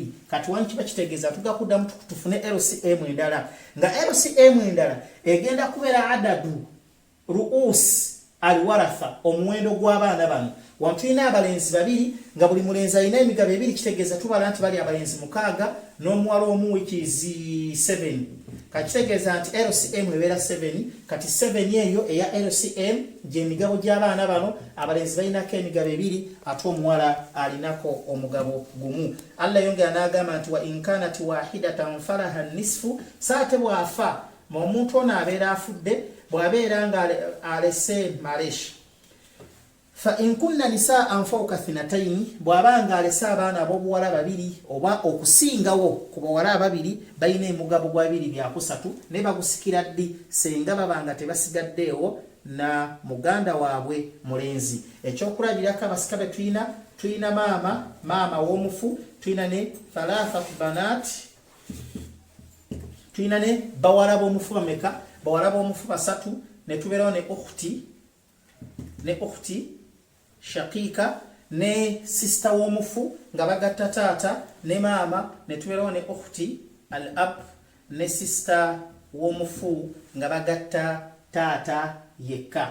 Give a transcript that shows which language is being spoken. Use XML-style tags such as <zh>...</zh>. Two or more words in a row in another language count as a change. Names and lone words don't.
<lg>Kati wani kiba kitegeeza tugakuddamu tufune LCM endala nga LCM endala egenda kubeera</lg> <ar>عدد رؤوس الورثة</ar> <lg>omuwendo gw'abaana bano wantu tulina abalenzi 2 nga buli mulenzi alina emigabo 2 kitegeeza tubala nti bali abalenzi 6 n'omuwala omu wikizi 7 kakitegeeza nti LCM ebeera 7 kati 7 eyo eya LCM gy'emigabo gy'abaana bano abalenzi balinako emigabo 2 ate omuwala alinako omugabo gumu. Allah yongera n'agamba nti</lg> <ar>وإن كانت واحدة فلها النصف</ar> <lg>saate bwafa omuntu ono abeera afudde bwabeera nga alese malesh</lg> <ar>فإن كن نساء فوق اثنتين</ar> <lg>bwabanga alese abaana ab'obuwala 2 oba okusingawo ku bawala 2 balina emugabo gwa 2/3 ne bagusikira ddi senga babanga tebasigaddeewo na muganda waabwe mulenzi. Ekyokulabirako abasika be tulina maama w'omufu tulina ne</lg> <ar>ثلاث بنات</ar> <lg>tulina ne bawala b'omufu bameka bawala b'omufu 3 ne tubeerawo ne</lg> <ar>أخت شقيقة</ar> <lg>ne sister w'omufu nga bagatta taata ne maama ne tubeerawo ne</lg> <ar>أخت الأب</ar> <lg>ne sister w'omufu nga bagatta taata yekka.</lg>